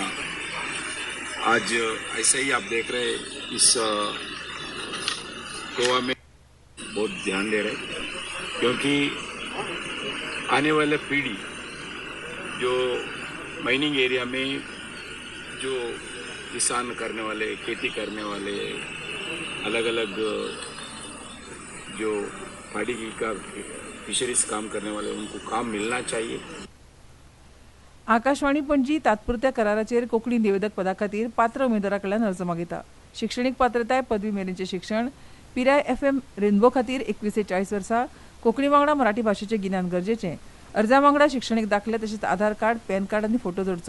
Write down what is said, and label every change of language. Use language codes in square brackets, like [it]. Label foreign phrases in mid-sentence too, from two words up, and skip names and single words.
[hi] आज ऐसा ही आप देख रहे हैं इस गोवा में बहुत ध्यान दे रहे हैं क्योंकि आने वाले पीढ़ी जो [en] mining area [hi] में जो किसान करने वाले, खेती करने वाले, अलग अलग जो पाड़ी का फिशरीज काम करने वाले उनको काम मिलना चाहिए. [kok] आकाशवाणी पणजी तात्पुरत्या कराराचेर कोंकणी निवेदक पदा खातीर पात्र उमेदवारा कडल्यान अर्ज मागिता. शिक्षणीक पात्रताय पदवी मेरेनचें शिक्षण, पिराय FM रेनबो खातीर 21 ते 40 वर्सां, कोंकणी वांगडा मराठी भाशेचें गिन्यान गरजेचें. अर्जा वांगडा शिक्षणीक दाखले तशेंच आधार कार्ड, पॅन कार्ड आनी फोटो जोडचो.